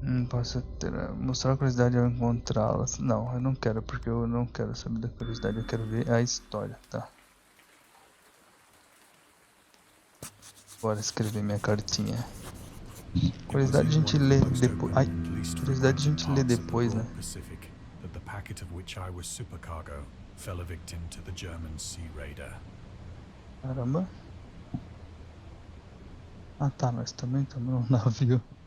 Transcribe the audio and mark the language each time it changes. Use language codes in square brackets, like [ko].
[pt] Posso mostrar a curiosidade ao encontrá-las. Não, eu não quero, porque eu não quero saber da curiosidade, eu quero ver a história, tá? Bora escrever minha cartinha. Curiosidade a gente lê depois. Ai, curiosidade a gente lê depois, né? [en] The packet of which I was supercargo fell a victim to the German sea raider. [pt] Caramba. Ah tá, nós também estamos num navio.